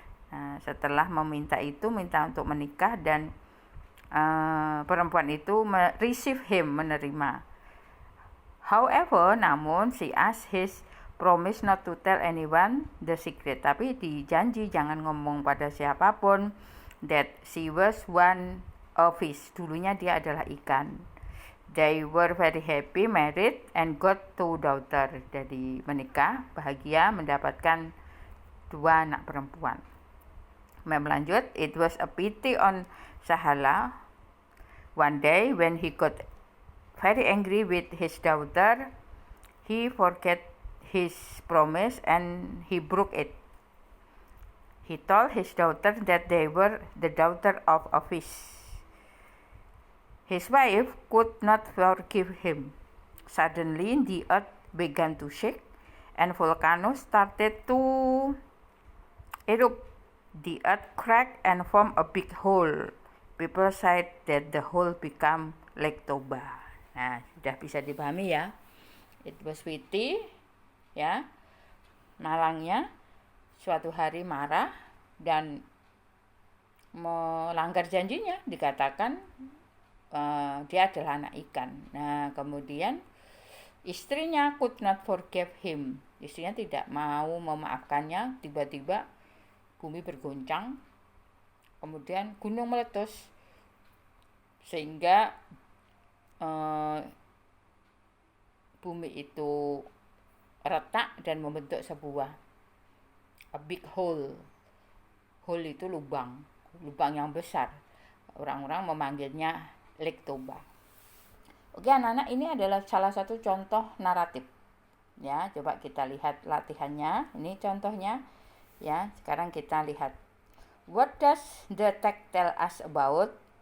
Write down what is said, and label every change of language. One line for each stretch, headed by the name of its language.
Indonesian: Nah, setelah minta untuk menikah, dan perempuan itu
English: receive him,
Indonesian: menerima.
English: However,
Indonesian: namun
English: she asked his promise not to tell anyone the secret,
Indonesian: tapi dijanji jangan ngomong pada siapapun
English: that she was one a fish,
Indonesian: dulunya dia adalah ikan.
English: They were very happy, married, and got two daughters.
Indonesian: Jadi menikah, bahagia, mendapatkan dua anak perempuan. Melanjut,
English: it was a pity on Sahala. One day when he got very angry with his daughter, he forgot his promise and he broke it. He told his daughter that they were the daughter of a fish. His wife could not forgive him. Suddenly the earth began to shake and volcanoes started to erupt. The earth cracked and formed a big hole. People said that the hole became Lake Toba.
Indonesian: Nah, sudah bisa dipahami ya.
English: It was pity
Indonesian: ya, malangnya suatu hari marah dan melanggar janjinya, dikatakan dia adalah anak ikan. Nah, kemudian istrinya
English: could not forgive him.
Indonesian: Istrinya tidak mau memaafkannya. Tiba-tiba bumi bergoncang, kemudian gunung meletus sehingga bumi itu retak dan membentuk sebuah
English: a big hole.
Indonesian: Hole itu lubang yang besar. Orang-orang memanggilnya Lake Toba. Oke anak-anak, ini adalah salah satu contoh naratif. Ya, coba kita lihat latihannya. Ini contohnya. Ya, sekarang kita lihat.
English: What does the text tell us about?